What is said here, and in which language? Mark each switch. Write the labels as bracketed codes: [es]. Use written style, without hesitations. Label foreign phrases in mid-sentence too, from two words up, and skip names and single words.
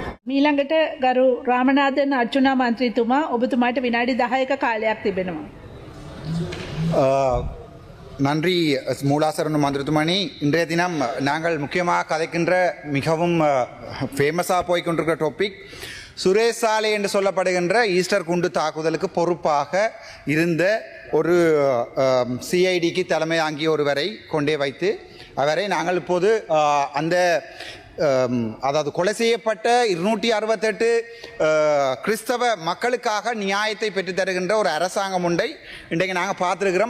[si] මීළඟට ගරු රාමනාදන් අර්ජුනා මන්ත්‍රීතුමා ඔබතුමාට විනාඩි 10ක කාලයක් තිබෙනවා. [ta] நன்றி மூலாசரன் மந்திரத்துமணி. இன்றைய தினம் நாங்கள் முக்கியமாக கதைக்கின்ற மிகவும் ஃபேமஸாக போய்கொண்டிருக்கிற டாபிக் சுரேஷ் சாலை என்று சொல்லப்படுகின்ற ஈஸ்டர் குண்டு தாக்குதலுக்கு பொறுப்பாக இருந்த ஒரு சிஐடிக்கு தலைமை தாங்கிய ஒருவரை கொண்டே வைத்து அவரை நாங்கள் இப்போது அந்த அதாவது கொலை செய்யப்பட்ட 268 கிறிஸ்தவ மக்களுக்காக நியாயத்தை பெற்று தருகின்ற ஒரு அரசாங்கம் உண்டை இன்றைக்கு நாங்கள் பார்த்துருக்கிறோம்.